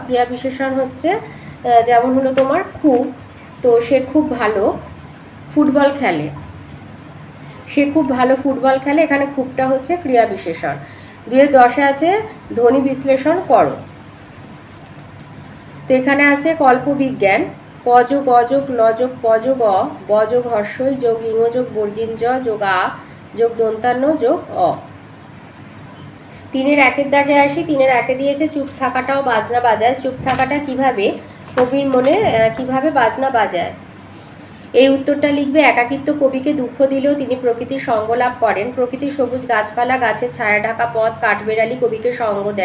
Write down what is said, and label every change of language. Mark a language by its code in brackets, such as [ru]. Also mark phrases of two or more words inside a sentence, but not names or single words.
[bn] ক্রিয়া বিশেষণ হচ্ছে যেমন হলো তোমার খুব, তো সে খুব ভালো ফুটবল খেলে। সে খুব ভালো ফুটবল খেলে, এখানে খুবটা হচ্ছে ক্রিয়া বিশেষণ। 2-10 আছে ধ্বনি বিশ্লেষণ করো। তো এখানে আছে কল্পবিজ্ঞান, ক যোগ অ যোগ ল যোগ প যোগ অ, ব যোগ হর্ষই যোগ ইং যোগ বর্গীন জ যোগ আ যোগ দন্তান্ন যোগ অ। 3-এর 1-এর দাগে আসি। 3-এর 1-এ দিয়েছে চুপ থাকাটাও বাজনা বাজায়। চুপ থাকাটা কিভাবে কবির মনে কিভাবে বাজনা বাজায়? এই উত্তরটা লিখবে একাকিত্ব কবিকে দুঃখ দিলেও তিনি প্রকৃতির সঙ্গ লাভ করেন। প্রকৃতির সবুজ গাছপালা, গাছের ছায়া ঢাকা পথ, কাঠবেড়ালি কবিকে সঙ্গ দেয়।